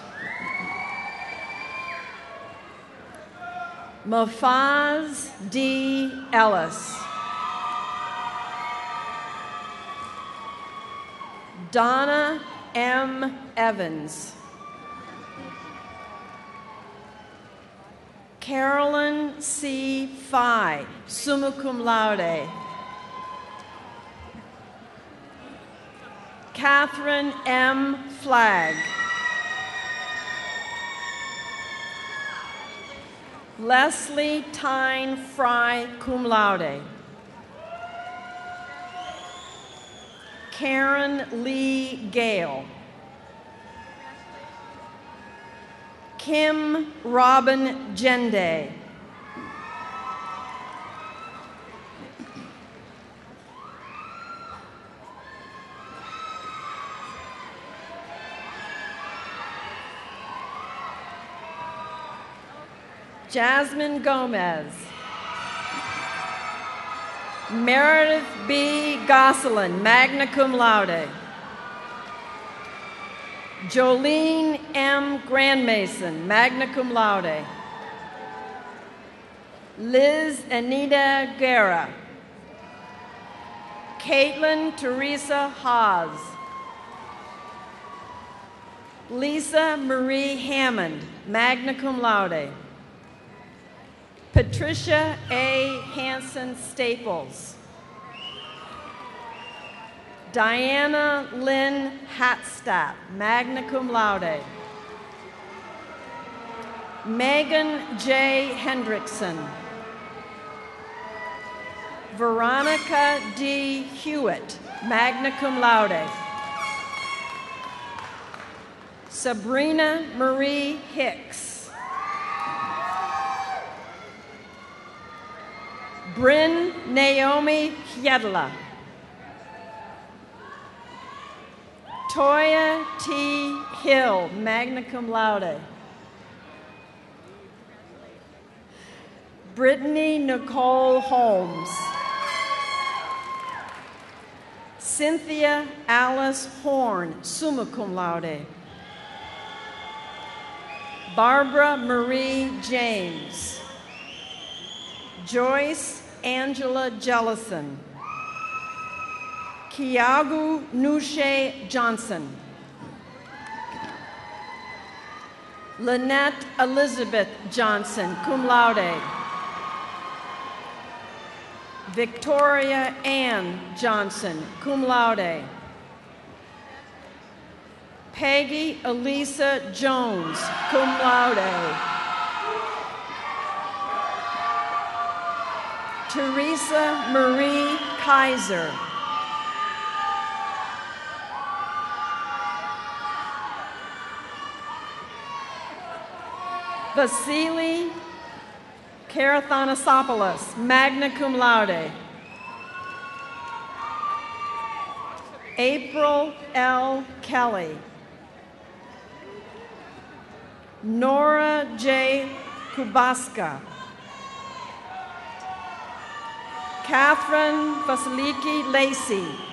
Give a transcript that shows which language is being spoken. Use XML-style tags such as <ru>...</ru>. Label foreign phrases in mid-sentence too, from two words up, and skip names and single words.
<en>Mafaz D. Ellis. Donna M. Evans. Carolyn C. Fye,</en> <la>summa cum laude.</la> <en>Catherine M. Flagg. Leslie Tyne Fry,</en> <la>cum laude.</la> <en>Karen Lee Gale. Kim Robin Gende. Jasmine Gomez. Meredith B.</en> <la>Gosselin, magna cum laude.</la> <en>Jolene M.</en> <la>Grandmason, magna cum laude.</la> <en>Liz Anita Guerra. Caitlin Teresa Haas. Lisa Marie Hammond,</en> <la>magna cum laude.</la> <en>Patricia A. Hanson Staples. Diana Lynn Hatstadt,</en> <la>magna cum laude.</la> <en>Megan J. Hendrickson. Veronica D.</en> <la>Hewitt, magna cum laude.</la> <en>Sabrina Marie Hicks. Bryn Naomi Hiedla. Toya T. Hill,</en> <la>magna cum laude.</la> <en>Brittany Nicole Holmes. Cynthia Alice Horn,</en> <la>summa cum laude.</la> <en>Barbara Marie James. Joyce Angela Jellison. Kiagu Nushe Johnson. Lynette Elizabeth Johnson,</en> <la>cum laude.</la> <en>Victoria Ann Johnson,</en> <la>cum laude.</la> <en>Peggy Elisa Jones,</en> <la>cum laude.</la> <en>Teresa Marie Kaiser. Vasily Karathanasopoulos,</en> <la>magna cum laude.</la> <en>April L. Kelly. Nora J. Kubaska. Catherine Vasiliki Lacey.</en>